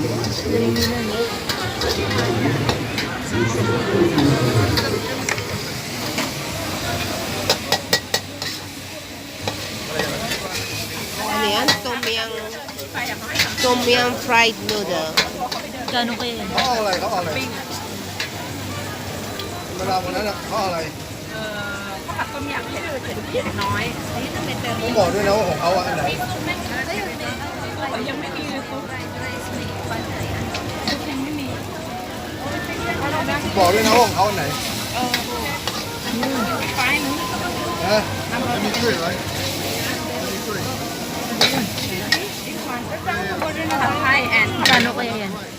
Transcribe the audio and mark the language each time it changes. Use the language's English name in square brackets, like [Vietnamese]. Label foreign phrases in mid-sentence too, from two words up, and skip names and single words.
[Filipino] Ano yan? [English] Tom yum fried noodle. [Filipino] Gano'n kayo yan? [Thai] เขาเอาอะไรเขาเอาอะไรเวลาวันนั้นเขาเอาอะไร ข้าวผัดต้มยำเผ็ดน้อยอันนี้ต้องเป็นเติม ผมบอกด้วยนะว่าของเขาอันไหน ยังไม่มีเลยซุปยังไม่มี บอกด้วยนะว่าของเขาอันไหน ไฟนู้น นะไม่มีช่วยไหม ผัดไทยแอน [Filipino] Gano'n kayo yan?